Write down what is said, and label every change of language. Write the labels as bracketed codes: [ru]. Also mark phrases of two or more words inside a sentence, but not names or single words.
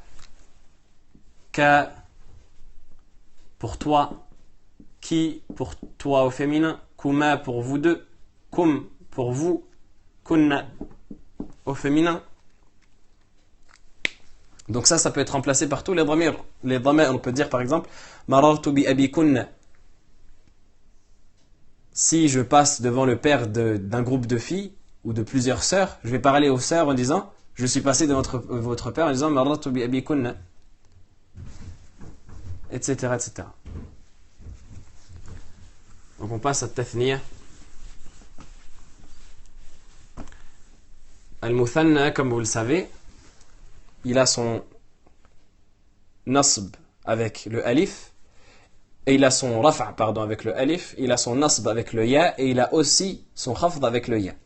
[fr] Ka pour toi, qui pour toi au féminin, kuma pour vous deux, kum pour vous, kunna au féminin. Donc ça peut être remplacé par tous les dhamir. Les dhamir, on peut dire par exemple [ar] مررت بأبيكن. [fr] Si je passe devant le père d'un groupe de filles ou de plusieurs sœurs, je vais parler aux sœurs en disant je suis passé devant votre père en disant [ar] مررت بأبيكن, [fr] etc., etc. Donc on passe à tathniya. Al-muthanna, comme vous le savez, il a son nasb avec le alif, et il a son raf' avec le alif, il a son nasb avec le ya, et il a aussi son khafd avec le ya.